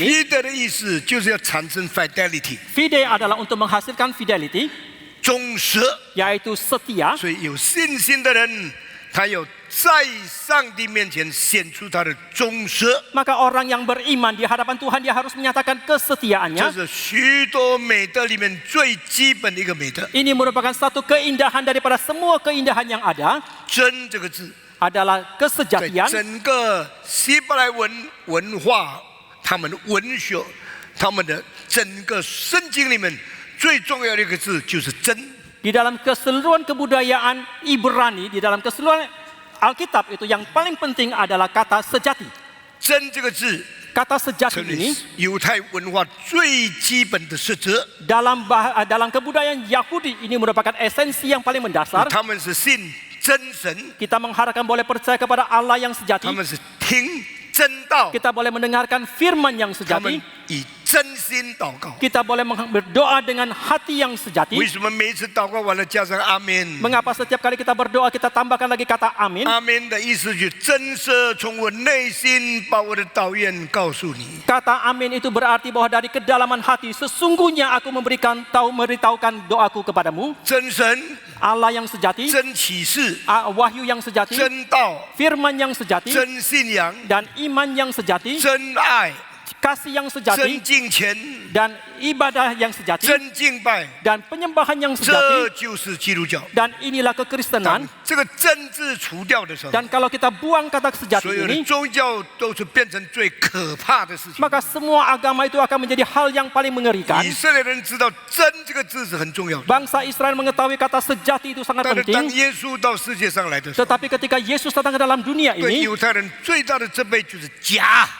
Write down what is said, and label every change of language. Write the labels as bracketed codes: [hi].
[zh] ？fide 的意思就是要产生 fidelity， [id] Fide adalah untuk menghasilkan fidelity, [zh] 忠实。 [id] yaitu setia. [zh] 所以有信心的人，他有在上帝面前显出他的忠实。 [id] Maka orang yang beriman di hadapan Tuhan dia harus menyatakan [zh] 这 [id] kesetiaannya. [zh] 是许多美德里面最基本的一个美德。 [id] Ini merupakan satu keindahan daripada semua keindahan yang ada, [zh] 真这个字， [id] adalah [zh] 在 [id] kesejatian. [zh] 整个希伯来文文化、他们的文学、他们的整个圣经里面最重要的一个字就是真。 [id] Di dalam keseluruhan kebudayaan Ibrani, di dalam keseluruhan Alkitab itu yang paling penting adalah kata sejati. [zh] 真这个字 [id] Kata sejati [zh] 成为 [id] ini [zh] 犹太文化最基本的实质。 [id] dalam kebudayaan Yahudi ini merupakan esensi yang paling mendasar. [zh] 他们是信真神， [id] Kita mengharapkan boleh percaya kepada Allah yang [zh] 他 [id] sejati. [zh] 们是听真道， [id] Kita boleh mendengarkan firman yang [zh] 他们 [id] sejati. [zh] 以真心祷告。 [id] Kita boleh berdoa dengan hati yang [zh] 为 [id] sejati. [zh] 什么每一次祷告完了加上阿门？ [id] Mengapa setiap kali kita berdoa kita tambahkan lagi kata amin? [zh] 阿门的意思就是真实从我内心把我的祷愿告诉你。 [id] Kata amin itu berarti bahwa dari kedalaman hati sesungguhnya aku memberitahukan doaku kepadamu. [zh] 真神、 [id] Allah yang sejati, [zh] 真启示、 [id] wahyu yang sejati, [zh] 真道、 [id] firman yang sejati, [zh] 真信仰、 [id] dan iman yang sejati, [zh] 真爱、 [id] kasih yang [zh] 真 [id] sejati, [zh] 敬虔、 [id] dan ibadah yang sejati, [zh] 真敬拜， [id] dan penyembahan yang [zh] 这 [id] sejati. [zh] 就是基督教。 [id] Dan inilah kekristenan. [zh] 这个真字除掉的时候， [id] Dan kalau kita buang kata sejati [zh] 所有的 [id] ini, [zh] 宗教都是变成最可怕的事情。 [id] maka semua agama itu akan menjadi hal yang paling mengerikan. [zh] 以色列人知道“真”这个字是很重要的， [id] Bangsa Israel mengetahui kata sejati itu sangat [zh] 但是当 [id] penting. [zh] 耶稣到世界上来的时候， [id] Tetapi ketika Yesus datang ke dalam dunia [zh] 对 [id] ini, [zh] 犹太人最大的责备就是假。